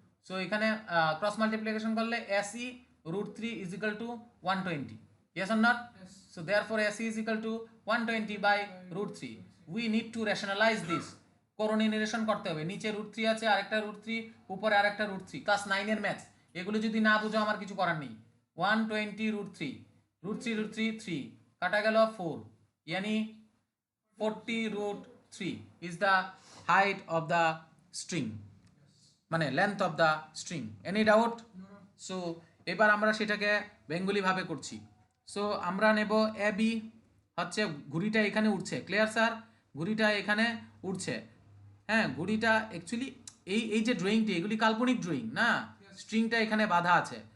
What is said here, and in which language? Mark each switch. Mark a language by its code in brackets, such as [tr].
[en] So এখানে cross multiplication করলে AC √3 is equal to 120, yes or not? So therefore AC is equal to 120/√3। We need to rationalise this, [bn] করোনিনেশন করতে হবে। নিচে √3 আছে, আরেকটা √3, উপরে আরেকটা √3। ক্লাস 9 এর ম্যাথস, এগুলো যদি না বুঝো আমার কিছু করার নেই। [en] 120 √3 3 [bn] কাটা গেল [en] 4, [hi] यानी [en] 40√3 is the height of the string, মানে length of the string. Any doubt? [bn] So এবার আমরা সেটাকে বেঙ্গলি ভাবে করছি। সো আমরা নেব এবি হচ্ছে ঘুড়িটা এখানে উঠছে, ক্লিয়ার স্যার? ঘুড়িটা এখানে উঠছে, হ্যাঁ ঘুড়িটা অ্যাকচুয়ালি এই যে ড্রয়িংটি এগুলি কাল্পনিক ড্রয়িং না, স্ট্রিংটা এখানে বাঁধা আছে।